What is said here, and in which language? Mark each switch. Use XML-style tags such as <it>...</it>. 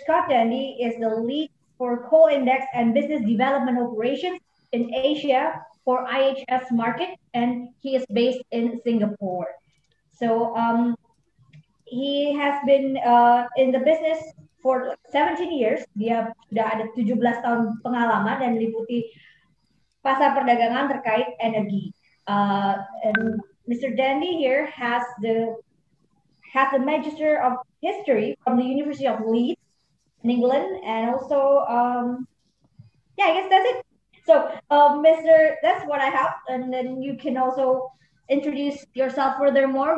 <en>Scott Dandy is the lead for Coal Index and Business Development Operations in Asia for IHS Markit, and he is based in Singapore. So he has been in the business for 17 years.</en> <id>Dia sudah ada 17 tahun pengalaman dan meliputi pasar perdagangan terkait energi.</id> <en>And Mr. Dandy here has the Magister of History from the University of Leeds in England, and also I guess that's it. So, that's what I have, and then you can also introduce yourself furthermore.</en>